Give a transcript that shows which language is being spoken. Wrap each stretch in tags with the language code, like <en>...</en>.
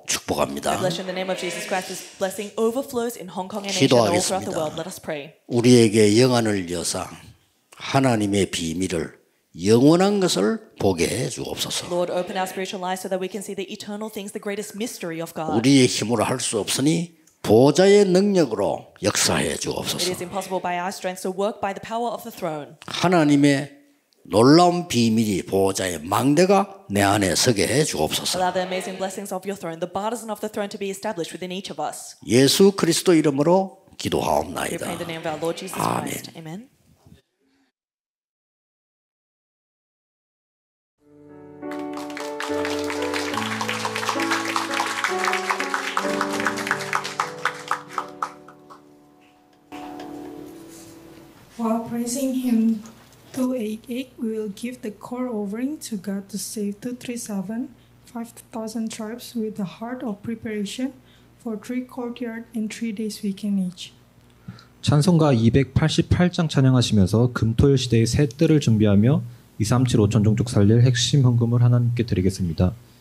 <en>I</en> <ko>축복합니다.</ko> <en>bless you in the name of Jesus Christ. This blessing overflows in Hong Kong and Asia and all throughout the world. Let us pray.</en> <ko>우리에게 영안을 여사 하나님의 비밀을 영원한 것을 보게 해 주옵소서.</ko> <en>Lord, open our spiritual eyes so that we can see the eternal things, the greatest mystery of God.</en> <ko>우리의 힘으로 할 수 없으니 보좌의 능력으로 역사해</ko> <en>It</en> <ko>주옵소서.</ko> <en>is impossible by our strength, so work by the power of the throne.</en> <ko>하나님의 놀라운 비밀이 보호자의 망대가 내 안에 서게 해 주옵소서.</ko> <en>Allow the amazing blessings of your throne, the bardens of the throne to be established within each of us.</en> <ko>예수 그리스도 이름으로</ko> <en>We</en> <ko>기도하옵나이다.</ko> <en>pray in the name of our Lord Jesus Christ. Amen. While praising Hymn 288, we will give the core offering to God to save 237, 5,000 tribes with the heart of preparation for 3 courtyard and 3 days weekend each.</en> <ko>찬송가 288장 찬양하시면서 금토일 시대의 새 뜰을 준비하며 237 5천 종족 살릴 핵심 헌금을 하나님께 드리겠습니다.</ko>